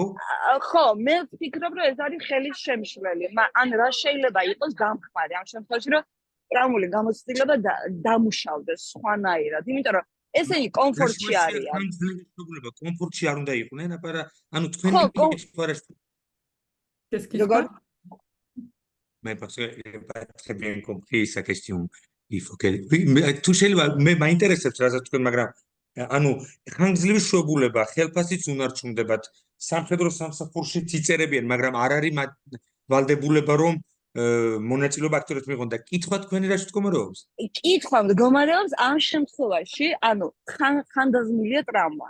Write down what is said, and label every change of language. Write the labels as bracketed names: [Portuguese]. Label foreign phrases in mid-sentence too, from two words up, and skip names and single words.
[Georgian] ხო, მე ვფიქრობ, რომ ეს არის ხელის შემშლელი. ან რა შეიძლება იყოს დამხმარე ამ შემთხვევაში, რომ ტრამული გამოცდილება დამუშავდეს სხვანაირად, იმიტომ რომ ესენი კომფორტში არიან. ხანგრძლივი შვებულება კომფორტში არ უნდა იყვნენ, ანუ თქვენი კითხვა არის. [French] Qu'est-ce qui se passe? Mais parce que pas très bien compris sa question. Il faut que oui, [Georgian] თუ შეიძლება მე მაინტერესებს რასაც თქვენ, მაგრამ ხანგრძლივი შვებულება ხელფასიც უნარჩუნდებათ, სამხედრო სამსახურში იწერებიან, მაგრამ არ არის ვალდებულება რომ მონაწილეობა აქტიურად მიიღონ და კითხვა თქვენი რა მდგომარეობს? კითხვა მდგომარეობს ამ შემთხვევაში, ხანდაზმულია ტრავმა.